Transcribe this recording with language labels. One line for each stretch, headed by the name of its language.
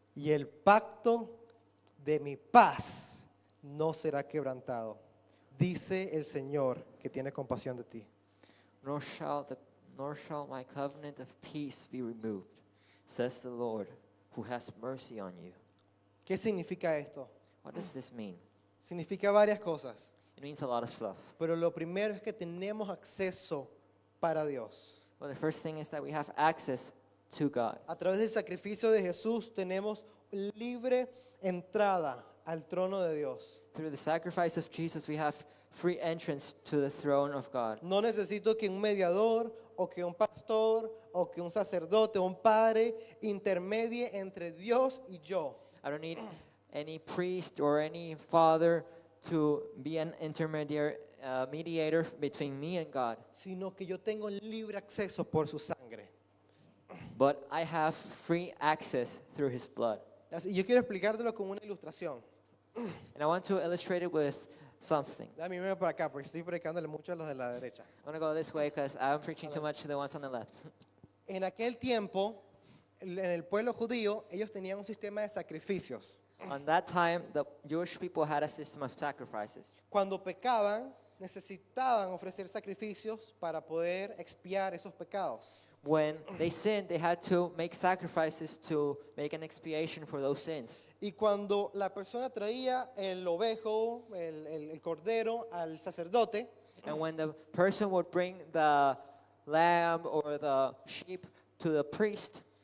Spanish: Y el pacto de mi paz no será quebrantado, dice el Señor que tiene compasión de ti.
English: Nor shall my covenant of peace be removed, says the Lord, who has mercy on you.
Spanish: ¿Qué significa esto?
English: What does this mean?
Spanish: Significa varias cosas,
English: It means a lot of stuff.
Spanish: pero lo primero es que tenemos acceso para Dios.
English: Well, the first thing is that we have access to God.
Spanish: A través del sacrificio de Jesús tenemos libre entrada al trono de Dios.
English: Through the sacrifice of Jesus, we have free entrance to the throne of God.
Spanish: No necesito que un mediador o que un pastor o que un sacerdote o un padre intermedie entre Dios y yo.
English: I don't need any priest or any father to be an intermediary mediator between me and God,
Spanish: Sino que yo tengo libre acceso por su sangre.
English: but I have free access through his blood.
Spanish: Así, yo quiero explicártelo con una ilustración.
English: And I want to illustrate it with something.
Spanish: Dame irme para acá porque estoy predicándole mucho a los de la derecha.
English: I want to go this way because I'm preaching too much to the ones on the left.
Spanish: En aquel tiempo, en el pueblo judío, ellos tenían un sistema de sacrificios.
English: On that time, the Jewish people had a system of sacrifices.
Spanish: Cuando pecaban, necesitaban ofrecer sacrificios para poder expiar esos pecados.
English: When they sinned, they had to make sacrifices to make an expiation for those sins.
Spanish: Y cuando la persona traía el ovejo, el cordero al sacerdote,
English: And when the person would bring the lamb or the sheep to the priest,